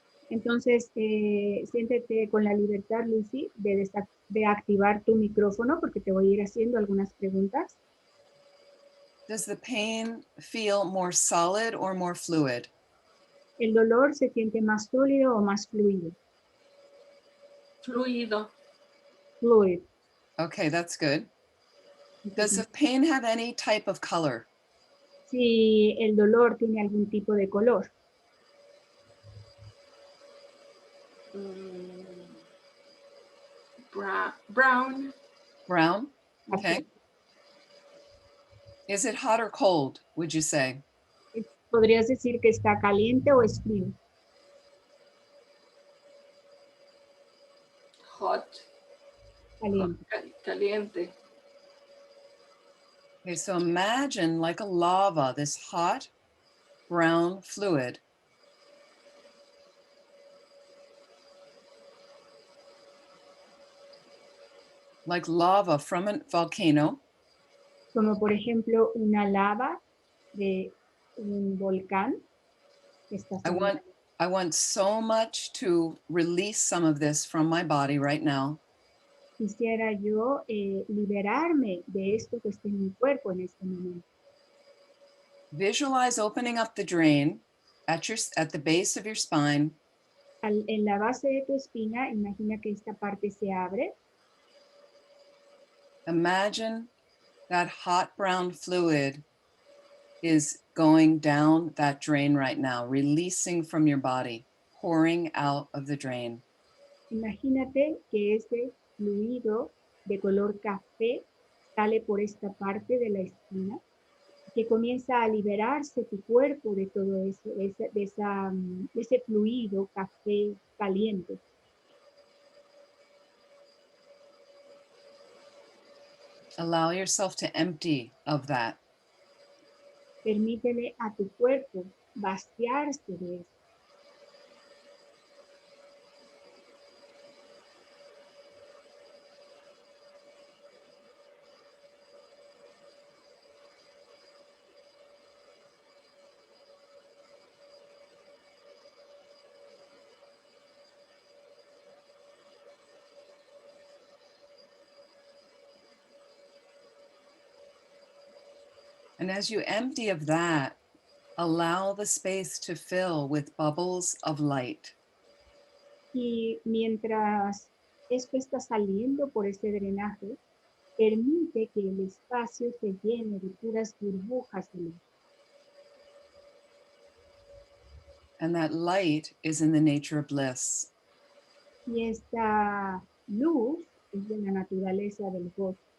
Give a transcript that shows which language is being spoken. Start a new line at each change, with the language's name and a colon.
Spanish: Entonces, siéntete con la libertad, Lucy, de activar tu micrófono porque te voy a ir haciendo algunas preguntas.
English: Does the pain feel more solid or more fluid?
Spanish: ¿El dolor se siente más sólido o más fluido? Fluido.
English: Fluid. Okay, that's good. Does the pain have any type of color?
Spanish: Si el dolor tiene algún tipo de color.
English: Brown. Brown? Okay. Is it hot or cold, would you say?
Spanish: ¿Podrías decir que está caliente o es frío? Hot. Caliente. Caliente.
English: Okay, so imagine like a lava, this hot brown fluid. Like lava from a volcano.
Spanish: Como por ejemplo una lava de un volcán. Que está
English: I want so much to release some of this from my body right now.
Spanish: Quisiera yo liberarme de esto que está en mi cuerpo en este momento.
English: Visualize opening up the drain at the base of your spine.
Spanish: En la base de tu espina, imagina que esta parte se abre.
English: Imagine that hot brown fluid is going down that drain right now, releasing from your body, pouring out of the drain.
Spanish: Imagínate que ese fluido de color café sale por esta parte de la espina, que comienza a liberarse tu cuerpo de todo eso, de ese fluido café caliente.
English: Allow yourself to empty of that.
Spanish: Permítele a tu cuerpo vaciarse de eso.
English: And as you empty of that, allow the space to fill with bubbles of light.
Spanish: Y mientras esto está saliendo por ese drenaje, permite que el espacio se llene de puras burbujas de luz.
English: And that light is in the nature of bliss.
Spanish: Y esta luz es de la naturaleza del gozo.